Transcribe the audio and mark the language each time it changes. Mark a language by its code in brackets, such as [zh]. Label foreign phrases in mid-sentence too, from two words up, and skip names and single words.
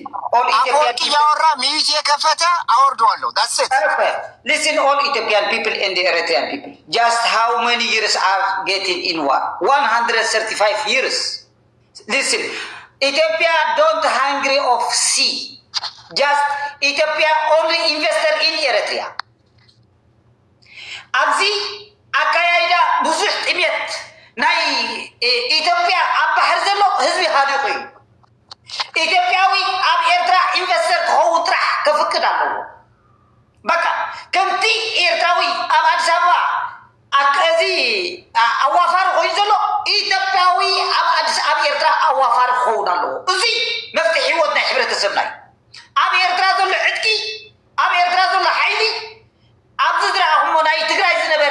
[am] አፈወርቅ ያወራ ሚት የከፈተ አወርደዋለሁ። [en] that's it listen all Ethiopian people and Eritrean people just how many years are getting in war 135 years listen Ethiopia don't hungry of sea just Ethiopia only investor in Eritrea [ti] አብዚ አካያይዳ ብዙሕ ጥሜት ናይ ኢትዮጵያ ኣብ ባሕር ዘሎ ህዝቢ ሃዲቑ እዩ ኢትዮጵያዊ ኣብ ኤርትራ ኢንቨስተር ክኸውን ጥራሕ ከፍቅድ ኣለዎ በቃ ከምቲ ኤርትራዊ ኣብ ኣዲስ ኣበባ እዚ ኣዋፋር ኮይኑ ዘሎ ኢትዮጵያዊ ኣብ ኤርትራ ኣዋፋር ክኸውን ኣለዎ እዚ መፍትሒ ሂወት ናይ ሕብረተሰብና እዩ ኣብ ኤርትራ ዘሎ ዕጥቂ ኣብ ኤርትራ ዘሎ ሓይሊ ኣብዚ ዝረኣኹሞ ናይ ትግራይ ዝነበረ